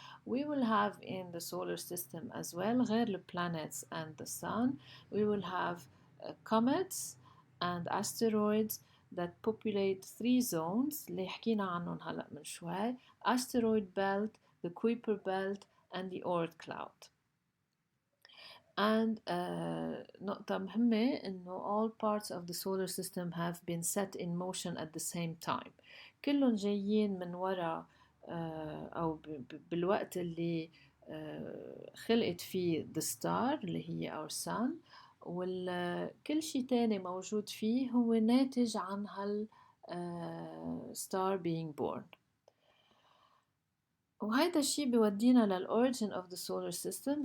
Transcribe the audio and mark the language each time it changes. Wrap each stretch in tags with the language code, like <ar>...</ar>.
<en>We will have in the solar system as well</en> <ar>غير</ar> <en>the planets and the sun we will have comets and asteroids that populate three zones</en> <ar>اللي حكينا عنهم هلأ من شوي</ar> <en>asteroid belt, the Kuiper belt and the Oort cloud. And</en> <ar>نقطة مهمة إنه</ar> <en>all parts of the solar system have been set in motion at the same time.</en> <ar>كلهم جايين من وراء أو بالوقت اللي خلقت فيه</ar> <en>the star</en> <ar>اللي هي</ar> <en>our sun</en> <ar>وكل شي تاني موجود فيه هو ناتج عن هال</ar> <en>star being born.</en> <ar>وهيدا الشي بيودينا للأوريجين</ar> <en>of the solar system.</en>